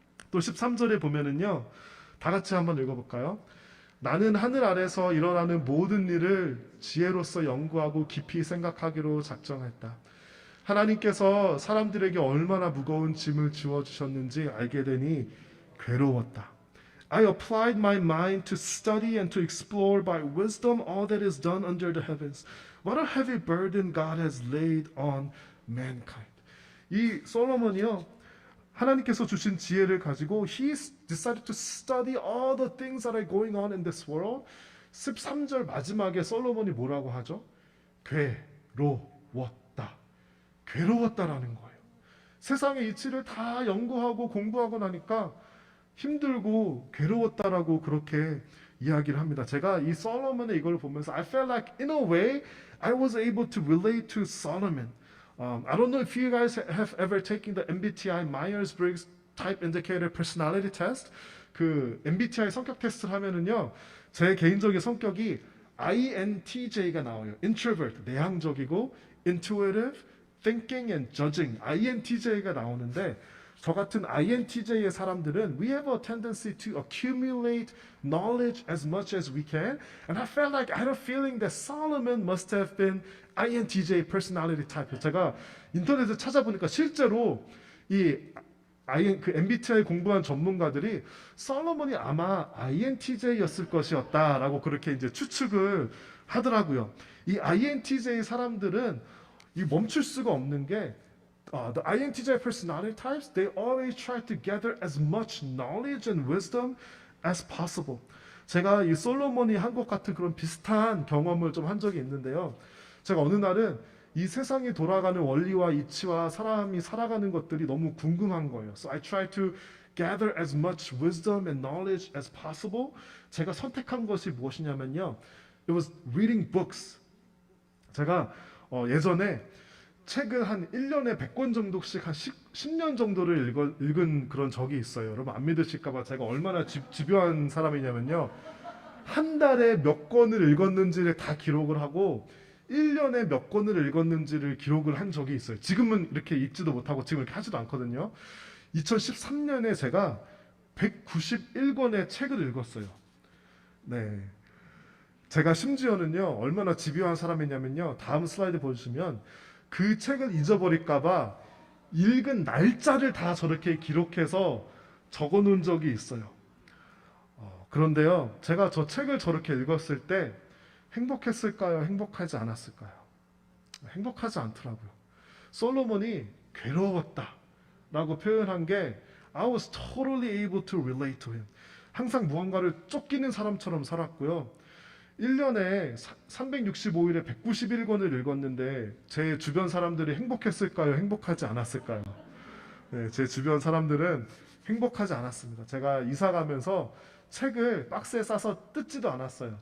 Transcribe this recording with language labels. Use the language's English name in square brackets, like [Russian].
[Korean] 또 13절에 보면은요, 다 같이 한번 읽어볼까요? 나는 하늘 아래서 일어나는 모든 일을 지혜로서 연구하고 깊이 생각하기로 작정했다. 하나님께서 사람들에게 얼마나 무거운 짐을 지워주셨는지 알게 되니 괴로웠다. [English] I applied my mind to study and to explore by wisdom all that is done under the heavens. What a heavy burden God has laid on mankind. [Korean] 이 솔로몬이요, 하나님께서 주신 지혜를 가지고 [English] he decided to study all the things that are going on in this world. [Korean] 13절 마지막에 솔로몬이 뭐라고 하죠? 괴로웠다. 괴로웠다라는 거예요. 세상의 이치를 다 연구하고 공부하고 나니까 힘들고 괴로웠다라고 그렇게 이야기를 합니다. 제가 이 솔로몬의 이걸 보면서 [English] I felt like in a way I was able to relate to Solomon. I don't know if you guys have ever taken the MBTI Myers-Briggs Type Indicator Personality Test. [Korean] 그 MBTI 성격 테스트를 하면은요, 제 개인적인 성격이 INTJ가 나와요. [English] Introvert, [Korean] 내향적이고, [English] Intuitive, Thinking and Judging, [Korean] INTJ가 나오는데, 저 같은 INTJ의 사람들은 [English] we have a tendency to accumulate knowledge as much as we can. And I felt like I had a feeling that Solomon must have been INTJ personality type. [Korean] 제가 인터넷에 찾아보니까 실제로 그 MBTI 공부한 전문가들이 솔로몬이 아마 INTJ였을 것이었다라고 그렇게 이제 추측을 하더라고요. 이 INTJ 사람들은 이 멈출 수가 없는 게 [English] the INTJ personality types, they always try to gather as much knowledge and wisdom as possible. [Korean] 제가 이 솔로몬이 한 것 같은 그런 비슷한 경험을 좀 한 적이 있는데요. 제가 어느 날은 이 세상이 돌아가는 원리와 이치와 사람이 살아가는 것들이 너무 궁금한 거예요. [English] So I try to gather as much wisdom and knowledge as possible. [Korean] 제가 선택한 것이 무엇이냐면요. [English] It was reading books. [Korean] 제가 예전에 책을 한 1년에 100권 정도씩 한 10년 정도를 읽은 그런 적이 있어요. 여러분 안 믿으실까봐 제가 얼마나 집요한 사람이냐면요. 한 달에 몇 권을 읽었는지를 다 기록을 하고 1년에 몇 권을 읽었는지를 기록을 한 적이 있어요. 지금은 이렇게 읽지도 못하고 지금 이렇게 하지도 않거든요. 2013년에 제가 191권의 책을 읽었어요. 네. 제가 심지어는요, 얼마나 집요한 사람이냐면요. 다음 슬라이드 보여주시면 그 책을 잊어버릴까봐 읽은 날짜를 다 저렇게 기록해서 적어 놓은 적이 있어요. 그런데요, 제가 저 책을 저렇게 읽었을 때 행복했을까요? 행복하지 않았을까요? 행복하지 않더라고요. 솔로몬이 괴로웠다 라고 표현한 게 [English] I was totally able to relate to him. [Korean] 항상 무언가를 쫓기는 사람처럼 살았고요. 1년에 365일에 191권을 읽었는데 제 주변 사람들이 행복했을까요? 행복하지 않았을까요? 네, 제 주변 사람들은 행복하지 않았습니다. 제가 이사 가면서 책을 박스에 싸서 뜯지도 않았어요.